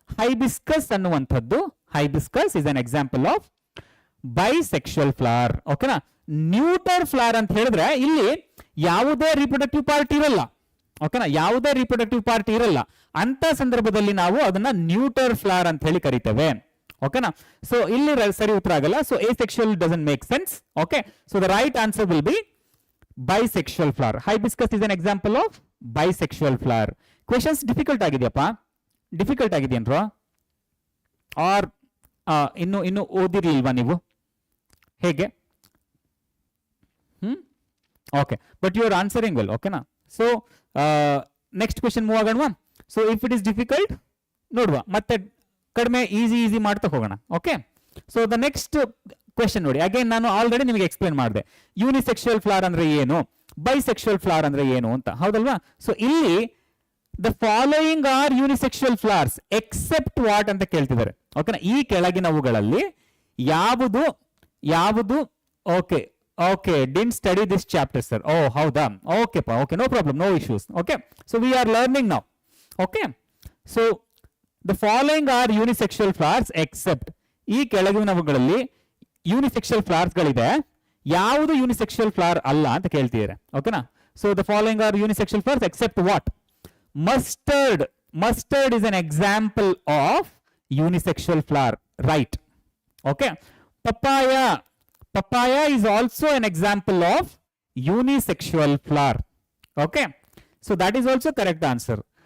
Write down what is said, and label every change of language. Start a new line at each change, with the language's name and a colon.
English: hibiscus
Kannada: ಅನ್ನುವಂಥದ್ದು,
English: Hibiscus is an example of bisexual flower.
Kannada: ಓಕೆನಾ, neuter flower ಅಂತ ಹೇಳಿದ್ರೆ ಇಲ್ಲಿ ಯಾವುದೇ ರಿಪ್ರೊಡಕ್ಟಿವ್ ಪಾರ್ಟ್ ಇರಲ್ಲ. ಓಕೆನಾ, ಯಾವುದೇ ರಿಪ್ರೊಡಕ್ಟಿವ್ ಪಾರ್ಟ್ ಇರಲ್ಲ ಅಂತ ಸಂದರ್ಭದಲ್ಲಿ ನಾವು ಅದನ್ನ ನ್ಯೂಟರ್ ಫ್ಲವರ್ ಅಂತ ಹೇಳಿ ಕರಿತೇವೆ. ಓಕೆನಾ, ಸೊ ಇಲ್ಲಿ ಸರಿ ಉತ್ತರ ಆಗಲ್ಲ.
English: So asexual doesn't make sense. Okay, so the right answer will be bisexual flower. Hibiscus is an example of bisexual flower.
Kannada: Questions difficult ಆಗಿದೆಯಪ್ಪ, difficult ಆಗಿದೆಯೇನ್ರೋ, R ಇನ್ನು ಓದಿರ್ಲಿಲ್ವಾ ನೀವು, ಹೇಗೆ?
English: Okay, but you are answering well. ಓಕೆನಾ, so next question move ಆಗೋಣ. So if it is difficult
Kannada: ನೋಡುವ, ಮತ್ತೆ ಕಡಿಮೆ easy ಮಾಡ್ತಾ ಹೋಗೋಣ. Okay, so the next question ನೋಡಿ, ಅಗೇನ್ ನಾನು ಆಲ್ರೆಡಿ ನಿಮಗೆ ಎಕ್ಸ್ಪ್ಲೇನ್ ಮಾಡಿದೆ ಯೂನಿಸೆಕ್ಸುವಲ್ ಫ್ಲವರ್ ಅಂದ್ರೆ ಏನು, ಬೈಸೆಕ್ಸುವಲ್ ಫ್ಲವರ್ ಅಂದ್ರೆ ಏನು ಅಂತ, ಹೌದಲ್ವಾ? ಸೊ ಇಲ್ಲಿ
English: the following are unisexual flowers except what
Kannada: ಅಂತ ಕೇಳ್ತಿದ್ದಾರೆ.
English: ಓಕೆನಾ,
Kannada: ಈ ಕೆಳಗಿನವುಗಳಲ್ಲಿ ಯಾವುದು ಯಾವುದು
English: Okay okay didn't study this chapter sir.
Kannada: ಓ ಹೌದಾ,
English: Okay ಪಾ, okay, no problem, no issues. Okay, so we are learning now. Okay, so the following are unisexual flowers except,
Kannada: ಈ ಕೆಳಗಿನವುಗಳಲ್ಲಿ ಯೂನಿಸೆಕ್ಸುವಲ್ ಫ್ಲವರ್ಸ್ ಗಳಿದೆ, ಯಾವುದು ಯೂನಿಸೆಕ್ಸುವಲ್ ಫ್ಲವರ್ ಅಲ್ಲ ಅಂತ ಕೇಳ್ತಿದ್ದಾರೆ.
English: ಓಕೆನಾ, so the following are unisexual flowers except what? Mustard, mustard is an example of unisexual flower, right? Okay, papaya, papaya is also an example of unisexual flower. Okay, so that is also correct answer.